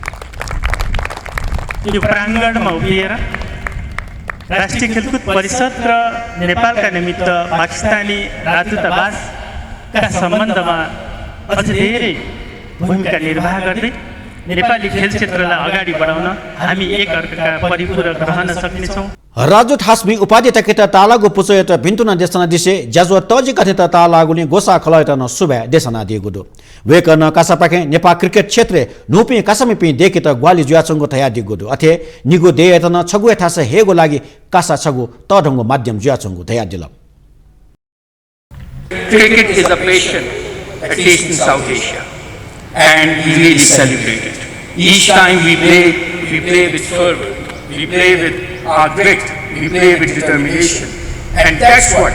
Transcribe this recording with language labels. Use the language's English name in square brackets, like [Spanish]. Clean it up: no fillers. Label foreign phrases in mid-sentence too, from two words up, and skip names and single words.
[Nepali] यो प्राङ्गणमा उभिएर राष्ट्रिय खेलकुद परिषद र नेपालका निमित्त पाकिस्तानी राजदूतावासका सम्बन्धमा अझ धेरै भूमिका निर्वाह गर्दै नेपाली खेल क्षेत्रलाई अगाडि बढाउन हामी एकअर्काका परिपूरक रहन सक्नेछौँ। [Newari] राजदूत हास्मी उपाध्यक्ष केता तालागु पुचयत भिन्तुना देशना दिसे जजो तजि कथित तालागुनी गोसा खलयत न सुबे देशना दिगु दो वेकन कासापाखे नेपाल क्रिकेट क्षेत्र नुपि कासमी पि देकित ग्वाली जुयाचंगु तया दिगु दो अथे निगु देयतन छगु थास हेगु लागि कासा छगु तढंगु माध्यम जुयाचंगु तया दिल [English] Cricket is a passion, at least in South Asia, and we really celebrate it. Each time we play with fervor, we play with our grit, we play with determination, and that's what